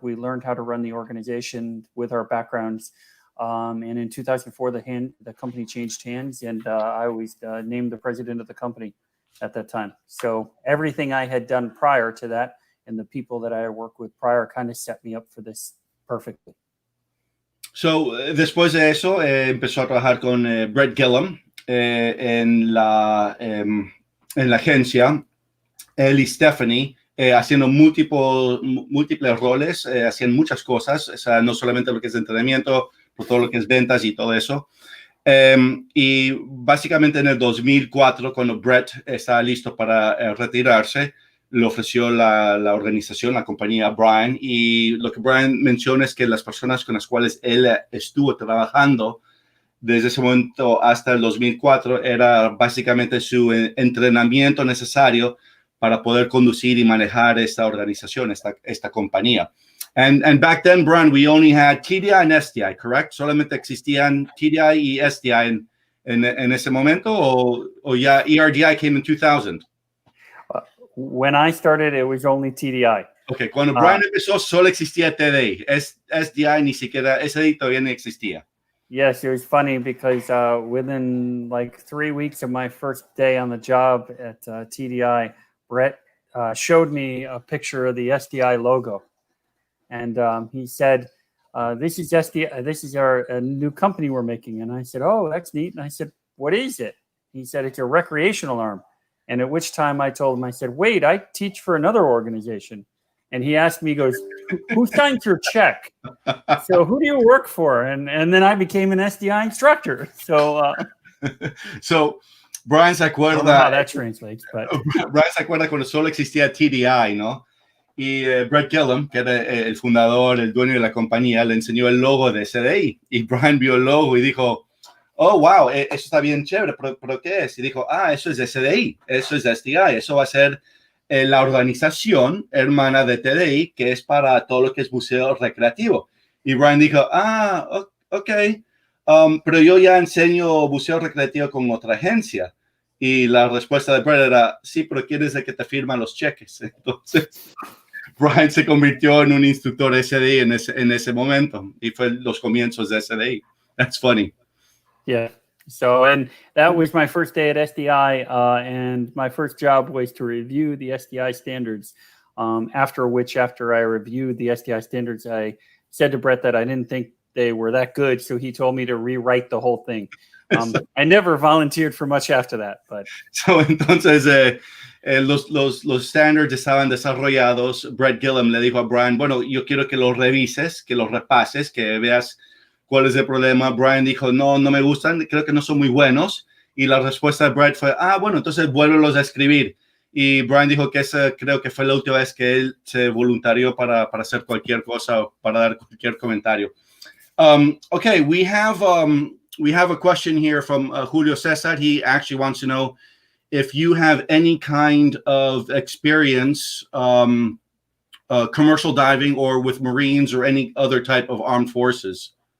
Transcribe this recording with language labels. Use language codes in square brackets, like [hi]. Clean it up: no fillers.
[en] We learned how to run the organization with our backgrounds. And in 2004, the company changed hands, and I was named the president of the company at that time. So everything I had done prior to that and the people that I worked with prior kind of set me up for this perfectly. [es] So, después de eso, empezó a trabajar con Brett Gillum en la agencia. Él y Stephanie haciendo múltiples roles, hacían muchas cosas, o sea, no solamente lo que es entrenamiento, pero todo lo que es ventas y todo eso. Y básicamente en el 2004, cuando Brett estaba listo para retirarse, le ofreció la organización, la compañía a Brian, y lo que Brian menciona es que las personas con las cuales él estuvo trabajando desde ese momento hasta el 2004 era básicamente su entrenamiento necesario para poder conducir y manejar esta organización, esta compañía. [en] And back then, Brian, we only had TDI and SDI, correct? [es] Solamente existían TDI y SDI en ese momento, o ya ERDI [en] came in 2000? When I started, it was only TDI. [es] Okay, cuando Brian empezó, solo existía TDI. SDI ni siquiera, SDI todavía no existía. [en] Yes, it was funny because within like 3 weeks of my first day on the job at TDI, Brett showed me a picture of the SDI logo. And he said, this is SDI, this is a new company we're making. And I said, oh, that's neat. And I said, what is it? He said, it's a recreational arm. And at which time I told him, I said, wait, I teach for another organization. And he asked me, he goes, who signs your check? So who do you work for? And then I became an SDI instructor. So, [es] so Brian se acuerda. [en] I don't know how that translates, but [es] Brian se acuerda cuando solo existía TDI, ¿no? Y Brett Gillum, que era el fundador, el dueño de la compañía, le enseñó el logo de SDI. Y Brian vio el logo y dijo, oh, wow, eso está bien chévere, pero ¿qué es? Y dijo, eso es SDI, eso es SDI, eso va a ser la organización hermana de TDI, que es para todo lo que es buceo recreativo. Y Brian dijo, ok, pero yo ya enseño buceo recreativo con otra agencia. Y la respuesta de Brett era, sí, pero ¿quién es el que te firma los cheques? Entonces, Brian se convirtió en un instructor SDI en ese momento, y fue los comienzos de SDI. [en] That's funny. Yeah. So, and that was my first day at SDI, and my first job was to review the SDI standards. After I reviewed the SDI standards, I said to Brett that I didn't think they were that good, so he told me to rewrite the whole thing. I never volunteered for much after that, but. [es] So, entonces, los standards estaban desarrollados. Brett Gillum le dijo a Brian, bueno, yo quiero que los revises, que los repases, que veas cuál es el problema. Brian dijo, no me gustan, creo que no son muy buenos. Y la respuesta de Brett fue, bueno, entonces vuélvelos a escribir. Y Brian dijo que esa creo que fue la última vez que él se voluntarió para hacer cualquier cosa, para dar cualquier comentario. [en] Okay, we have a question here from Julio Cesar. He actually wants to know if you have any kind of experience commercial diving or with Marines or any other type of armed forces.